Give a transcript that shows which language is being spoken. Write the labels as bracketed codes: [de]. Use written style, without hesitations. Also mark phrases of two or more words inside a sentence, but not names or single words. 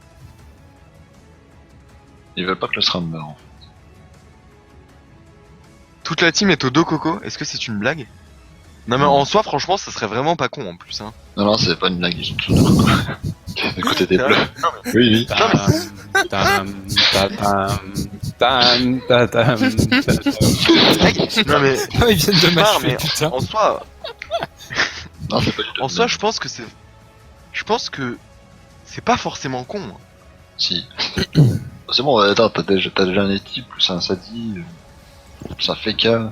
[fr] Ils veulent pas que le SRAM meure. Toute la team est au dos coco. Est-ce que c'est une blague? Non mais Non. en soi, franchement, ça serait vraiment pas con en plus. Hein. Non, non, c'est pas une blague, ils sont tous de coco. Du côté des bleus. Oui, oui. Tam, tam, tatam, tam, tatam, tatam. Non mais Oh, ils viennent de pars, m'achever, mais putain. en soi, Non, c'est pas du tout. en une soi, blague. je pense que c'est pas forcément con. Hein. Si. C'est bon, attends, t'as déjà un équipe, plus un Sadi, plus un Feka.